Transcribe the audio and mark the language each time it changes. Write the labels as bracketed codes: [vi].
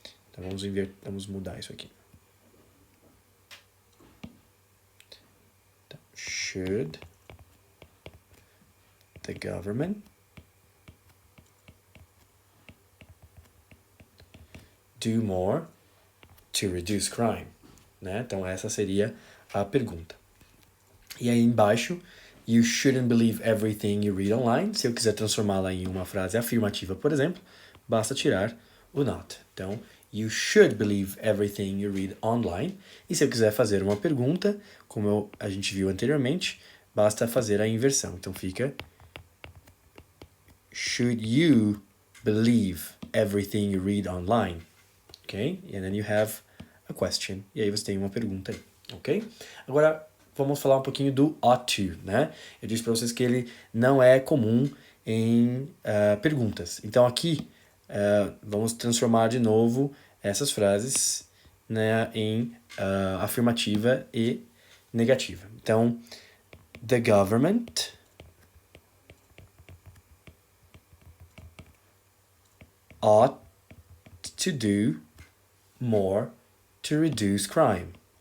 [pt] Então, vamos mudar isso aqui. Então, [en] should the government do more to reduce crime? [pt] Né? Então, essa seria a pergunta. E aí embaixo, [en] you shouldn't believe everything you read online. [pt] Se eu quiser transformá-la em uma frase afirmativa, por exemplo, basta tirar o not. Então, [en] you should believe everything you read online. [pt] E se eu quiser fazer uma pergunta, como a gente viu anteriormente, basta fazer a inversão. Então fica [en] should you believe everything you read online? Ok? And then you have a question. [pt] E aí você tem uma pergunta aí. Ok? Agora, vamos falar um pouquinho do ought to, né? Eu disse para vocês que ele não é comum em perguntas. Então, aqui, vamos transformar de novo essas frases, né, em afirmativa e negativa. Então, [en] the government ought to do more to reduce crime.